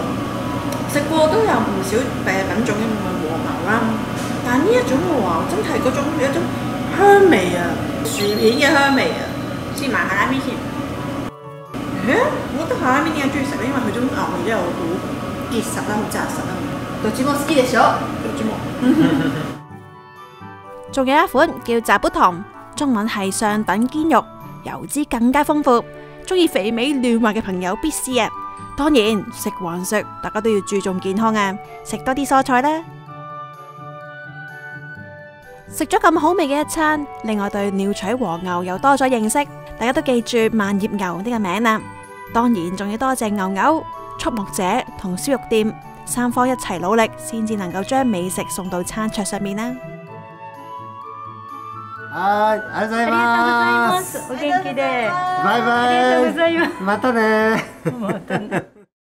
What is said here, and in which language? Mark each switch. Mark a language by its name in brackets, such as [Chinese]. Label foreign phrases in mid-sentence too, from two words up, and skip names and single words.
[Cantonese] 食過都有唔少品種嘅和牛啦，但係呢一種嘅話真係嗰種有一種香味啊，薯片嘅香味啊。試埋下拉麵先。我覺得下拉麵點解中意食咧？因為佢種牛味真係好結實啦，好紮實啦。 [Japanese] どっちも好きでしょ？どっちも。 [Cantonese] 仲有一款叫炸卜糖，中文係上等堅肉，油脂更加豐富，中意肥美嫩滑嘅朋友必試啊！當然食還食，大家都要注重健康啊，食多啲蔬菜啦。食咗咁好味嘅一餐，另外對鳥取和牛又多咗認識，大家都記住萬葉牛呢個名啦。當然仲要多謝牛牛、畜牧者同燒肉店三方一齊努力，先至能夠將美食送到餐桌上面啦。 [Japanese] はい、ありがとうございます。お元気で。バイバイ。ありがとうございます。またね。またね。